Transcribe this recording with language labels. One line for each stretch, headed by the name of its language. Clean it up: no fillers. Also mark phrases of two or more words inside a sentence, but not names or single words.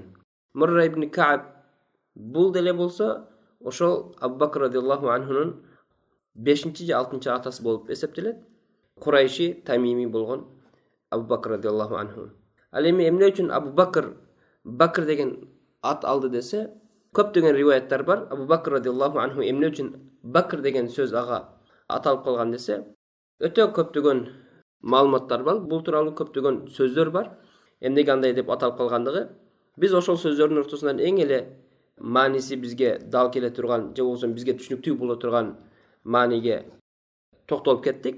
Kyrgyz: Мурра ибн Кааб бул деле болсо ошол Абу Бакр
Arabic: رضي الله عنه
Kyrgyz: 5-чи же 6-чы атасы болуп эсептелет. Курайши, Тамими болгон Абу Бакр
Arabic: رضي الله عنه.
Kyrgyz: Ал эми эмне үчүн Абу Бакр деген ат алды десе, көптөгөн риваяттар бар. Абу Бакр
Arabic: رضي الله عنه
Kyrgyz: эмне үчүн Бакр деген сөз ага аталып калган десе, өтө көптөгөн маалыматтар бар. Бул тууралуу көптөгөн сөздөр бар. Эмнеге андай деп аталып калгандыгы. Биз ошол сөздөрдүн ортосунан эң эле мааниси бизге дал келе турган, же болбосо бизге түшүнүктүү боло турган мааниге токтолуп кеттик.